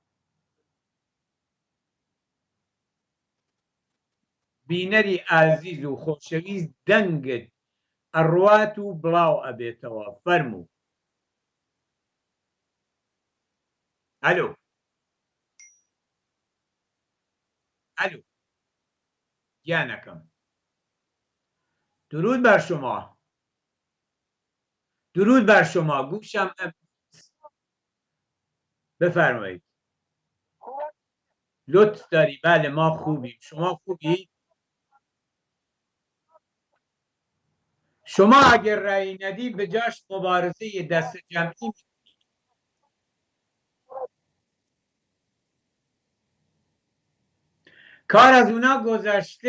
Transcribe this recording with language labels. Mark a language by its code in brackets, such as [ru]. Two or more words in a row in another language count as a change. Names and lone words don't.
[ckb] بینەری ئازیز و خۆشەویست، دەنگت ئەڕوات و بڵاو ئەبێتەوە. فەرموو. ئەلۆ ئەلۆ گیانەکەم. [fa] درود بر شما. درود بر شما. گوشم بفرمایید. لطف داری. بله ما خوبیم. شما خوبی؟ شما اگر رأی ندی به جاش مبارزه دست جمعی کار از اونا گذشته.